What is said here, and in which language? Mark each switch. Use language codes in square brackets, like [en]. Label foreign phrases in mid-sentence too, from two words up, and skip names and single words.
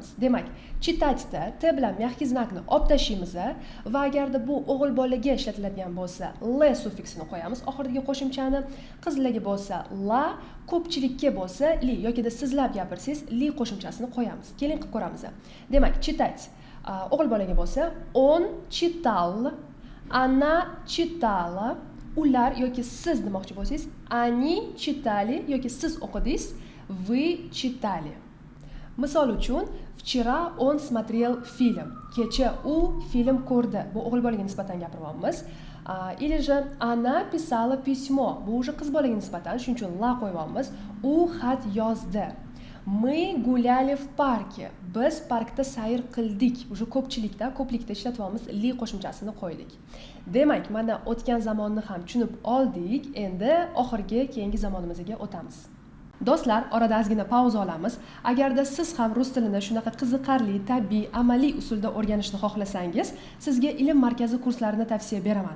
[uz] Demak, читать-da t bilan mягкий znakni olib tashlaymiz va agarda bu o'g'il bolaga ishlatiladigan bo'lsa, l suffiksini qo'yamiz oxirgi qo'shimchani. Qizlarga bo'lsa la, ko'pchilikka bo'lsa li yoki sizlab gapirsangiz li qo'shimchasini qo'yamiz. Keling qilib ko'ramiz. Demak, читать o'g'il bolaga bo'lsa [ru] он читал, она читала, [uz] ular yoki siz demoqchi bo'lsangiz [ru] они читали [uz] yoki siz o'qidingiz, [ru] вы читали. [uz] Misol uchun, [ru] вчера он смотрел фильм. [uz] Kecha u film ko'rdi. Bu o'g'il bolaga nisbatan gapiryapmiz. [ru] Или же она писала письмо. [uz] Bu уже qiz bolaga nisbatan, shuning uchun la qo'yyapmiz. U xat yozdi. [ru] Мы гуляли в парке. [uz] Biz parkda sayr qildik. Уже ko'pchilikda, ko'plikda ishlatyapmiz, li qo'shimchasini qo'ydik. Demak, mana o'tgan zamonni ham tushunib oldik. Endi oxirgi keyingi zamonimizga o'tamiz. Do'stlar, orada ozgina pauza olamiz. Agarda siz ham rus tilini shunaqa qiziqarli, tabiiy, amaliy usulda o'rganishni xohlasangiz, sizga ilm markazi kurslarini tavsiya beraman.